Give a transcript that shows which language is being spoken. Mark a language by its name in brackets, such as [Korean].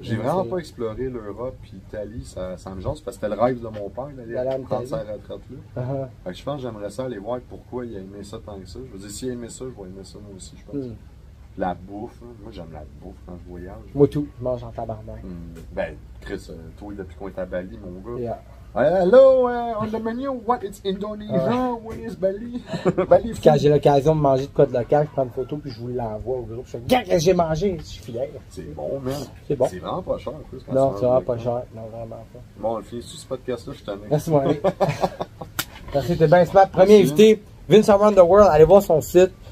[French] J'ai vraiment pas exploré l'Europe, puis l'Italie, ça me jase, parce que c'était le rêve de mon père d'aller prendre sa retraite là. Fait que je pense que j'aimerais ça aller voir pourquoi il a aimé ça tant que ça. Je veux dire, s'il a aimé ça, je vais aimer ça moi aussi, je pense. La bouffe, hein. Moi j'aime la bouffe quand je voyage. Moi tout, je mange en tabarnak. Ben, Chris, toi depuis qu'on est à Bali, mon gars. [English] Yeah. Hello, on the menu, what is Indonesia, what is Bali? [French] Bali quand j'ai l'occasion de manger de quoi de local, je prends une photo puis je vous l'envoie au groupe. Je fais, qu'est-ce que j'ai mangé? Je suis fier. C'est bon, man. C'est bon. C'est vraiment pas cher en plus. Non, c'est vraiment pas cher. Non, vraiment pas. Bon, on finit sur ce podcast-là, je suis tanné. Merci, mon ami. Merci, t'es bien smart. Premier invité, Vince Around the World. Allez voir son site.